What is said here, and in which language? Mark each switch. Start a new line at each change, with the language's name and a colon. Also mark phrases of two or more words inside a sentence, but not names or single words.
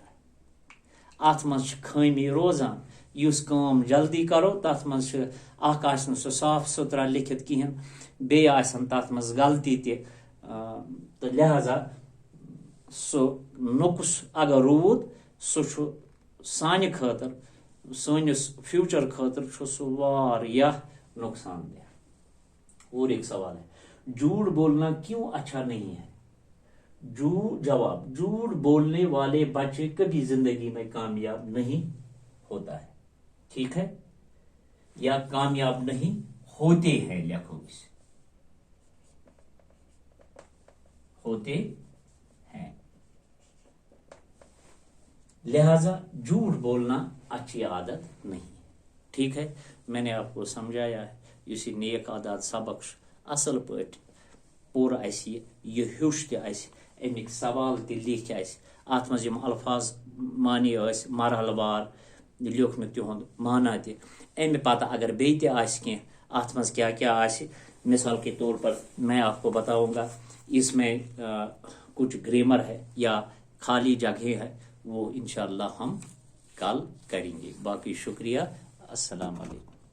Kashmiri: ات مز خامی روزان
Urdu: اس کام جلدی کرو
Kashmiri: تت مز اخ آسن سہ صاف ستھرا لکھت کہین بیٚیہِ آسن تت مز غلطی تہِ تو لہذا سہ نقص اگر روٗد سہ چھُ سانہِ خٲطر سٲنِس فیوچر خٲطر چھُ سہ واریاہ نقصان دہ.
Urdu: اور ایک سوال ہے جھوٹ بولنا کیوں اچھا نہیں ہے. جواب جھوٹ بولنے والے بچے کبھی زندگی میں کامیاب نہیں ہوتا ہے. ٹھیک ہے. یا کامیاب نہیں ہوتے ہیں. لکھو اس ہوتے ہیں. لہذا جھوٹ بولنا اچھی عادت نہیں. ٹھیک ہے. میں نے آپ کو سمجھایا ہے اس نیک عادات سبق
Kashmiri: اصل پٲٹھۍ پورٕ آسہِ یہ ہیوٚچھ تہِ آسہِ امیک سوال تہِ لیکھ آسہِ ات منٛز یِم الفاظ معنی ٲسۍ مرحلہ وار لیوکھ مےٚ تِہُنٛد معنی تہِ امہِ پتہٕ اگر بیٚیہِ تہِ آسہِ کینٛہہ ات منٛز کیا کیا آسہِ
Urdu: مثال کے طور پر میں آپ کو بتاؤں گا اس میں کچھ گرامر ہے یا خالی جگہیں ہے وہ انشاءاللہ ہم کل کریں گے. باقی شکریہ. السلام علیکم.